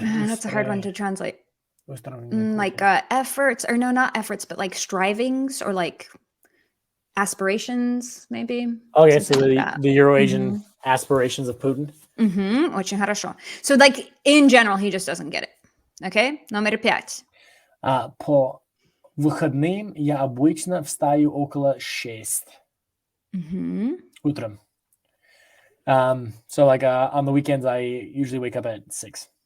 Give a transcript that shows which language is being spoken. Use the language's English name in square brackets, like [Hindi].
[English] That's a hard one to translate. Like efforts, or no, not efforts, but like strivings or like aspirations, maybe. Okay, so the Eurasian aspirations of Putin. [Russian] Очень хорошо. [English] So like in general, he just doesn't get it. [Russian] Okay, номер 5. По выходным я обычно встаю около 6 утром. [English] So like on the weekends, I usually wake up at 6.